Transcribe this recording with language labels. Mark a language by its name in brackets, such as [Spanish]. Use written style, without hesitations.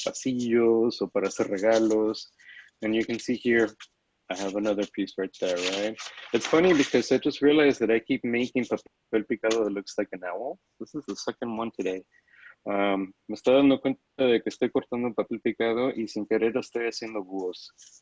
[Spanish] Pasillos, o para hacer regalos. [English] And you can see here, I have another piece right there, right? It's funny because I just realized that I keep making papel picado that looks like an owl. This is the second one today. [Spanish] Me estoy dando cuenta de que estoy cortando papel picado y sin querer estoy haciendo búhos.